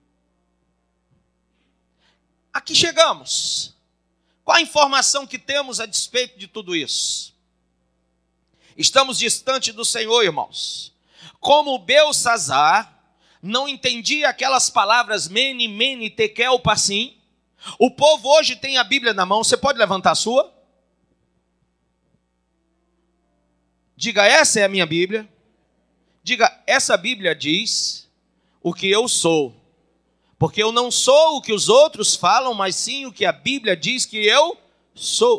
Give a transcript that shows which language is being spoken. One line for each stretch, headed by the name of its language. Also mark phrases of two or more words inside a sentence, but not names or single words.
Portuguese: Aqui chegamos. Qual a informação que temos a despeito de tudo isso? Estamos distante do Senhor, irmãos. Como Belsazar não entendia aquelas palavras
Aramaic: mene, mene, tekel, passim,
Portuguese: o povo hoje tem a Bíblia na mão. Você pode levantar a sua? Diga, essa é a minha Bíblia. Diga, essa Bíblia diz o que eu sou. Porque eu não sou o que os outros falam, mas sim o que a Bíblia diz que eu sou.